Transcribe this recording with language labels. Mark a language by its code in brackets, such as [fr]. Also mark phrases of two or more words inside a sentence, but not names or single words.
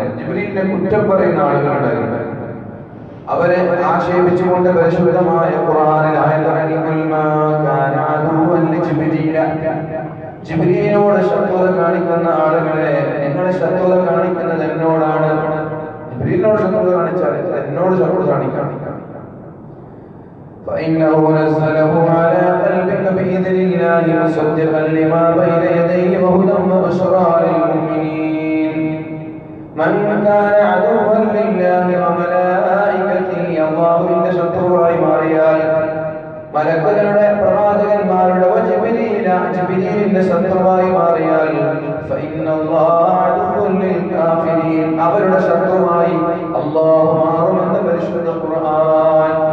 [ml] ജിബ്രീലിനെ കുറ്റം പറയുന്ന ആളുകളുണ്ടായിരുന്നു. അവരെ ആക്ഷേപിച്ചുകൊണ്ട് പരിശുദ്ധമായ ഖുർആനിൽ ജിബ്രീലിനോട് ശത്രുത കാണിക്കുന്ന ആളുകളെ, നിങ്ങളെ ശത്രുത കാണിക്കുന്നത് എന്നോടാണ്. ജിബ്രീലിനോട് ശത്രുത കാണിച്ചാൽ എന്നോട് ശത്രുത കാണിക്കണം. [ar] فإنه نزله على قلبك بإذن الله مصدقا لما بين يديه وهدى وبشرى للمؤمنين. من كان عدوا لله وملائكته. [ml] അല്ലാഹുവിന്റെ ശത്രുവായി മാറിയാൽ, മലക്കുകളുടെ പ്രവാചകന്മാരുടെ ജിബ്രീലിന്റെ ശത്രുവായി മാറിയാൽ, [ar] فإن الله عدو للكافرين. [ml] അവരുടെ ശത്രുവായി അല്ലാഹു മാറുമെന്ന് പരിശുദ്ധ ഖുർആൻ.